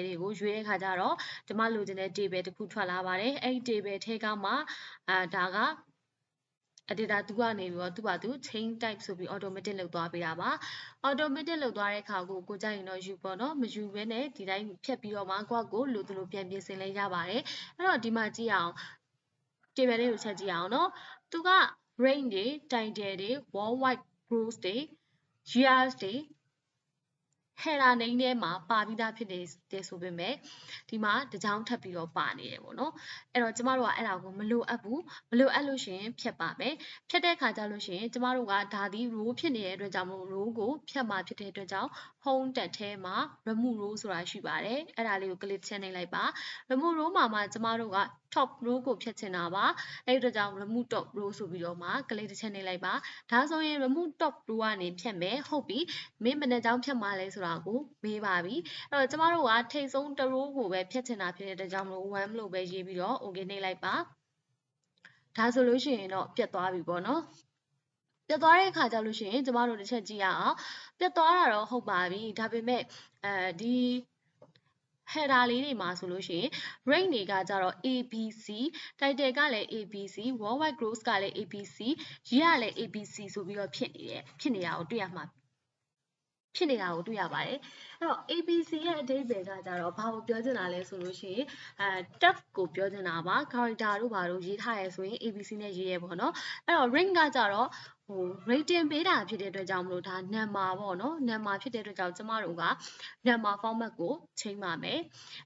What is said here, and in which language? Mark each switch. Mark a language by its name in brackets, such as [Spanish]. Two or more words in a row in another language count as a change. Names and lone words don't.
[Burmese] တွေကိုရွေးတဲ့အခါကျတော့ကျမလိုချင်တဲ့ table တစ်ခုထွက်လာပါတယ်အဲ့ဒီ table ထဲကမှဒါကdata 2ကနေပြီးတော့သူ့ဘာသူ [English] chain type [Burmese] ဆိုပြီး automatic လုပ်သွားပေးတာပါ automatic လုပ်သွားတဲ့အခါကိုကြိုက်ရင်တော့ယူပေါ့နော်မယူဘဲနဲ့ဒီတိုင်းဖြတ်ပြီးတော့မှကိုယ့်လိုသလိုပြန်ပြင်ဆင်လဲရပါတယ်အဲ့တော့ဒီမှာကြည့်အောင် table လေးကိုချက်ကြည့်အောင်နော်သူက range တွေ title တွေ [English] worldwide growth [Burmese] တွေ years တွေ header name ထဲမှာပါပြီးသားဖြစ်တယ်ဆိုပေမဲ့ဒီမှာတစ်ကြောင်းထပ်ပြီးတော့ပါနေတယ်ပေါ့နော်အဲ့တော့ကျမတို့ကအဲ့ဒါကိုမလိုအပ်ဘူးမလိုအပ်လို့ရှိရင်ဖြတ်ပါမယ်ဖြတ်တဲ့အခါကျလို့ရှိရင် ကျမတို့ကဒါဒီ row ဖြစ်နေတဲ့အတွက်ကြောင့်မို့ row ကိုဖြတ်မှာဖြစ်တဲ့အတွက်ကြောင့် [English] home tab [Burmese] ထဲမှာ [English] remove row [Burmese] ဆိုတာရှိပါတယ်အဲ့ဒါလေးကို click ချက်နှိပ်လိုက်ပါ [English] remove row [Burmese] မှာမှကျမတို့က [English] top row [Burmese] ကိုဖြတ်ချင်တာပါအဲ့ဒီအတွက်ကြောင့် [English] remove top row [Burmese] ဆိုပြီးတော့မှ click တစ်ချက်နှိပ်လိုက်ပါဒါဆိုရင် [English] remove top row [Burmese] ကနေဖြတ်မယ်ဟုတ်ပြီမင်းဘယ်နှကြောင်းဖြတ်မှာလဲဆိုတာကိုမေးပါပြီအဲ့တော့ကျမတို့ကထိတ်ဆုံးတစ် row ကိုပဲဖြတ်ချင်တာဖြစ်တဲ့အတွက်ကြောင့်မလို့1လို့ပဲရေးပြီးတော့ okay နှိပ်လိုက်ပါဒါဆိုလို့ရှိရင်တော့ပြတ်သွားပြီပေါ့နော်ပြတ်သွားတဲ့အခါကျလို့ရှိရင်ကျမတို့တစ်ချက်ကြည့်ရအောင်ပြတ်သွားတာတော့ဟုတ်ပါပြီဒါပေမဲ့ဒီ header လေးတွေမှာဆိုလို့ရှိရင် range တွေကကြတော့ ABC title ကလည်း ABC [English] worldwide growth [Burmese] ကလည်း ABC year ကလည်း ABC ဆိုပြီးတော့ဖြစ်နေတာကိုတွေ့ရမှာဖြစ်နေတာကိုတွေ့ရပါတယ်အဲ့တော့ ABC ရဲ့အဓိပ္ပာယ်ကကြတော့ဘာကိုပြောချင်တာလဲဆိုလို့ရှိရင်tab ကိုပြောချင်တာပါ character တို့ဘာလို့ရေးထားရဲဆိုရင် ABC နဲ့ရေးရဲပေါ့နော်အဲ့တော့ range ကကြတော့ rating ပေးတာဖြစ်တဲ့အတွက်ကြောင့်မလို့ဒါ number ပေါ့နော် number ဖြစ်တဲ့အတွက်ကြောင့်ကျမတို့က [English] number format [Burmese] ကိုချိန်ပါမယ်အဲ့